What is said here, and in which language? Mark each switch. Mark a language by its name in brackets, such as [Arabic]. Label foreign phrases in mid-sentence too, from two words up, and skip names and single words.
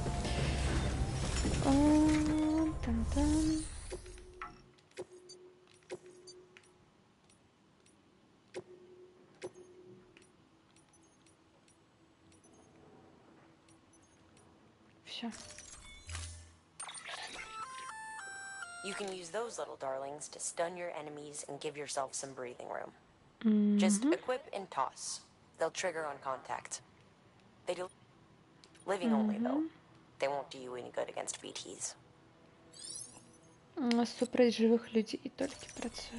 [Belarusian] Там-там. Всё. [English] You can use those little darlings to stun your enemies and give yourself some breathing room. Just equip and toss. They'll trigger on contact. They do living only, though. They won't do you any good against BTs. [Belarusian] Супраць жывых людзей толькі працуе.